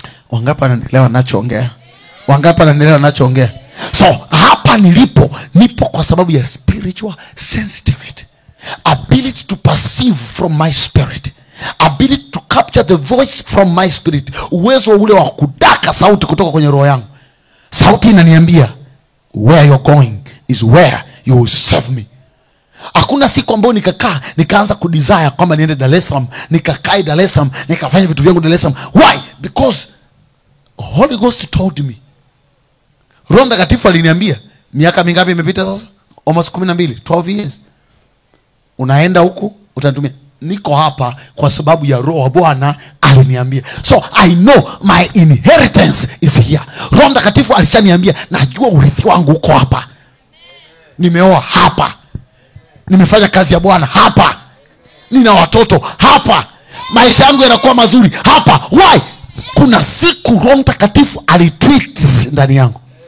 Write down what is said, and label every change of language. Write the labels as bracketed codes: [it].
[sw] Wangapi wanaelewa ninachoongea? Wangapi wanaelewa ninachoongea? So hapa nipo kwa sababu ya [en] spiritual sensitivity. Ability to perceive from my spirit. Ability to capture the voice from my spirit. [sw] Uwezo ule wa kudaka sauti kutoka kwenye roho yangu. Sauti inaniambia [en] where you're going is where you will serve me. [sw] Hakuna siku ambayo nikaanza kudesire kwamba niende Dar es Salaam, nikakae Dar es Salaam, nikafanya vitu vyangu Dar es Salaam. Why? [en] Because Holy Ghost told me. [sw] Roho Mtakatifu aliniambia. Miaka mingapi imepita sasa? [en] Almost 12, 12 years. [sw] Unaenda huku, utanitumia. Niko hapa kwa sababu ya Roho wa Bwana aliniambia. [en] So I know my inheritance is here. [sw] Roho Mtakatifu alishaniambia, najua urithi wangu uko hapa. Nimeoa hapa. Nimefanya kazi ya Bwana hapa. Nina watoto hapa. Maisha yangu yanakuwa mazuri hapa. Why? Kuna siku Roho Mtakatifu alitweet ndani yangu.